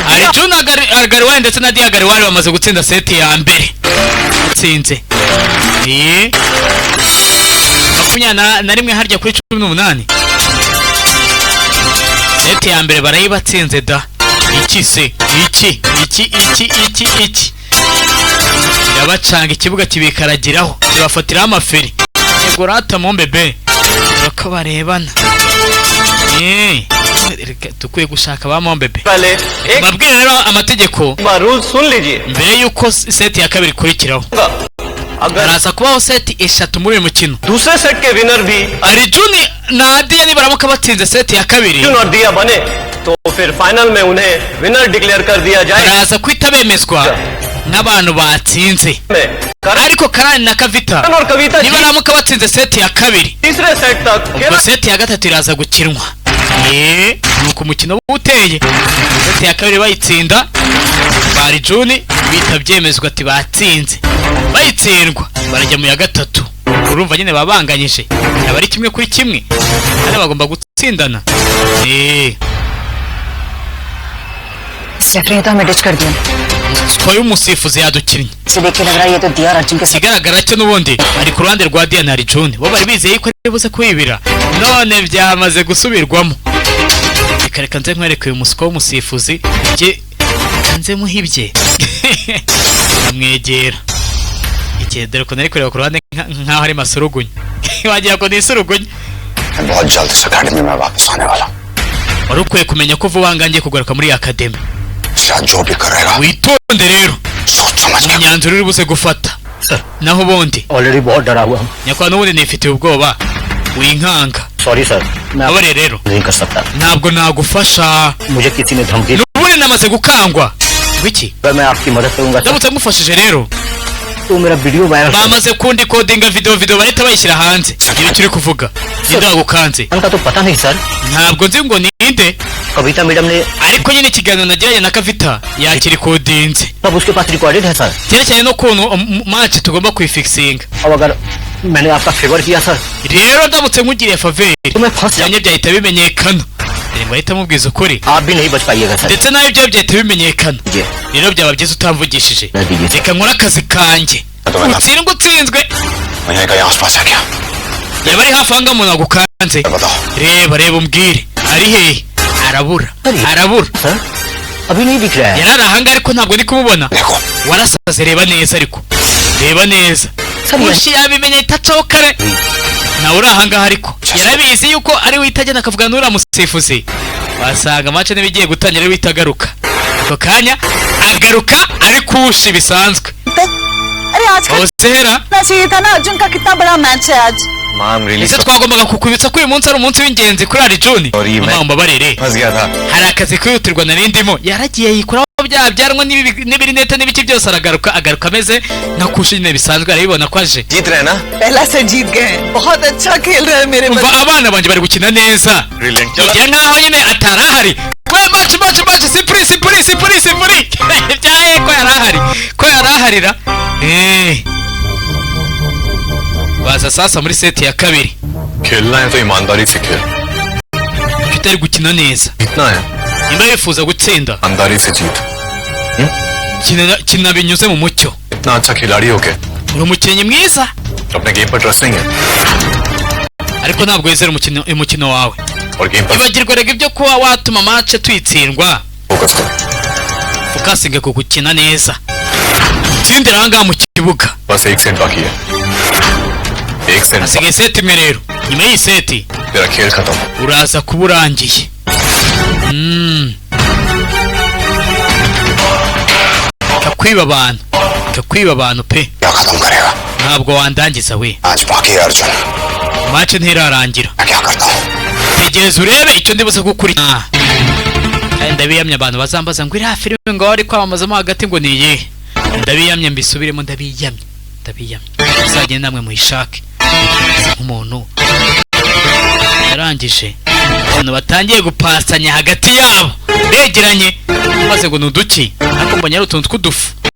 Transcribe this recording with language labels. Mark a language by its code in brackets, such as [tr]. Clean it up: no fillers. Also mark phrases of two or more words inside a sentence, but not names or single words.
[rw] Arjun Agarwal ndetse na Dia Agarwal bamaze gutsinda seti ya mbere. Utsinze 21 harya kuri 18. Seti ya mbere barayibatsinze da. Iki se iki irabacanga ikibuga kibikaragiraho kibafatiraho amaferi. Yego rata mu mbebe bakabarebana. Tukwiye gushaka ba Mombebe. Babwire rero amategeko. Mbere yuko seti ya kabiri kurikiraho. Araza kubaho seti eshatu muri uyu mukino. [hi] दूसरे सेट के विनर भी [rw] Arjun na Dia nibaramuka batsinze seti ya kabiri, [hi] अर्जुन और दिया बने तो फिर फाइनल में उन्हें [en] winner declare [hi] कर दिया जाएगा. [rw] araza kwita bemezwa n'abantu batsinze. Ariko Karani na Kavita [hi] और कविता [rw] nibaramuka batsinze seti ya kabiri, [hi] तीसरे सेट तक [rw] ubwo seti ya gatatu iraza gukinwa. Nuko umukino uteye seti ya kabiri bayitsinda, Arjun bita byemezwa ati batsinze, bayitsindwa barajya mu ya gatatu. Urumva nyine babanganyije, abari kimwe kuri kimwe kandi bagomba gutsindana. [hi] रेफरी तो हमें डिच कर दिया. [rw] Twaye umusifuzi yadukinnye. [hi] इसे देख के लग रहा है ये तो दिया और अर्जुन के साथ. [rw] Ikigaragara cyo n'ubundi ari ku ruhande rwa Dia na Arjun, bo bari bizeye ko ari buze kwibira, none byamaze gusubirwamo. Reka nze nkwereke uyu musiko w'umusifuzi nze muhibye. Amwegera iki dore ko nari kureba ku ruhande nkaho ari masurugunye. Wagira ko ni isurugunye. [hi] बहुत जल्द इस अकेडमी में वापस आने वाला. [rw] Wari ukwiye kumenya ko vuba ngangiye kugaruka muri academy. [hi] शायद जो भी करेगा [rw] Witonde rero [hi] सोच समझ के. [rw] imyanzuro uri buze gufata. Naho ubundi [hi] ऑलरेडी बहुत डरा हुआ हूँ. [rw] nyakwa n'ubundi nifitiye ubwoba winkanga. [en] sorry sir, मैं [rw] Abare rero [hi] नहीं कर सकता. [rw] ntabwo nagufasha, [hi] मुझे किसी ने धमकी दी. [rw] n'ubundi namaze gukangwa. Wiki [hi] अगर मैं आपकी मदद करूंगा [rw] ndamutse ngufashije rero [hi] तो मेरा वीडियो वायरल [rw] bamaze kundi kodinga video bahita bayishyira hanze. Ibi turi kuvuga ndagukanze, [hi] उनका तो पता नहीं सर. [rw] ntabwo nzi ngo ninde, [hi] कविता मैडम ने [rw] ariko nyine ikiganiro nagiranye na Kavita yakiri kodinze [hi] सब उसके पास रिकॉर्डेड है सर. [rw] cyerekeranye n'ukuntu match tugomba kuyifixinga. [hi] अब अगर मैंने आपका फेवर किया सर [rw] Rero ndamutse nkugiriye faveri [hi] तो मैं फंस [rw] cyane byahita bimenyekana. Ngo ahita mubwiza ukuri [hi] आप भी नहीं बच पाइएगा सर. [rw] ndetse nawe ibyo byahita bimenyekana. [hi] जी [rw] Rero byaba byiza utamvugishije, Nagiye. reka nkora akazi kanjye. Utsindwe utsinzwe [hi] वहीं कहीं आसपास है क्या? [rw] yaba ari hafi ahangaha umuntu agukanze. [hi] बताओ. [rw] Reba umbwire ari hehe. Arabura [hi] सर अभी नहीं दिख रहा है. [rw] yari ari ahangaha ariko ntabwo ndi kumubona. [hi] देखो [rw] Warasaze, reba neza ariko reba neza. Sir, Ushi yabimenye itacaho kare. Nawe uri ahangaha ariko yarabizi yuko ari witajyana akavugana n'uriya musifuzi, wasanga match n'ibigiye gutangira ari witagaruka. Ako kanya agaruka ari kushi bisanzwe. [hi] अरे आज का [rw] Ozera [hi] चाहिए था ना. अर्जुन का कितना बड़ा मैच है आज. [en] ma'am really [rw] ese twagombaga kukwibutsa ko uyu munsi ari umunsi w'ingenzi kuri Arjun. Sorry, Mama mbabarire, [hi] फंस गया था. [rw] hari akazi kwihutirwa nari ndimo. Yaragiye yikuraho bya byaranwa n'ibirinete n'ibiki byose, agaruka ameze nka kushi nyine bisanzwe, arabibona ko aje. [hi] जीत रहे ना. पहला से जीत गए. बहुत अच्छा खेल रहे हैं मेरे [rw] Umva abana banjye bari gukina neza, Brilliant. ngira nkaho nyine atarahari. We match byaye ko yaraharira baza sasa muri seti ya kabiri. [hi] खेलना है तो ईमानदारी से खेल. [rw] Utari gukina neza. [hi] इतना है. [rw] Nimba yifuza gutsinda. [hi] ईमानदारी से जीत. [rw] Kina binyuze mu mucyo. [hi] इतना अच्छा खिलाड़ी हो के. [rw] Uri umukinnyi mwiza. [hi] अपने गेम पर ट्रस्ट नहीं है. [rw] Ariko ntabwo wizera umukino wawe. [hi] और गेम पर. [rw] Ibagirwa rega ibyo kuba watuma match twitsindwa. [hi] फोकस कर. [rw] Focusinga ku gukina neza. Tsindira hanga mu kibuga. [hi] बस एक सेट बाकी है. एक सेट. [rw] Asigaye seti imwe rero. Nyuma y'iyi seti [hi] तेरा खेल खत्म. [rw] uraza kuba urangiye. Kakwiba abantu pe. [hi] क्या खत्म करेगा? [rw] Ntabwo wandangiza we. [hi] आज बाकी है अर्जुन. [rw] Match ntirarangira. [hi] मैं क्या करता हूँ? [rw] Tegereza urebe icyo ndibuze gukurikira. Ndabiyamye abantu bazambaza ngo iriya filime ngo ari kwamamazamo hagati ngo ni iyihe. Ndabiyamye mbisubiremo ndabiyamye. Uzagenda namwe muyishake. Nk'umuntu yarangije abantu batangiye gupasanya hagati yabo begeranye maze ngo nuduki ariko mbonye ari utuntu tw'udufu.